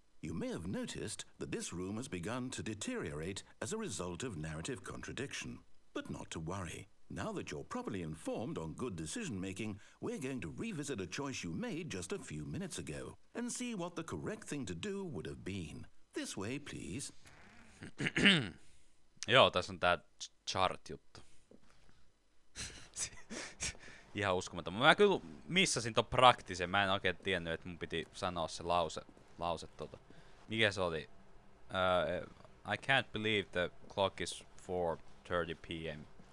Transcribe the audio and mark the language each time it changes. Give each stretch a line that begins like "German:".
English: You may have noticed that this room has begun to deteriorate as a result of narrative contradiction. But not to worry. Now that you're properly informed on good decision-making, we're going to revisit a choice you made just a few minutes ago and see what the correct thing to do would have been. This way, please.
Finnish: Joo, tässä on tää chart-juttu. Ihan uskomaton. Mä kyllä missasin ton praktisen. Mä en oikein tiennyt, että mun piti sanoa se lause Mikä se oli?
English: I can't believe the clock is 4:30 p.m.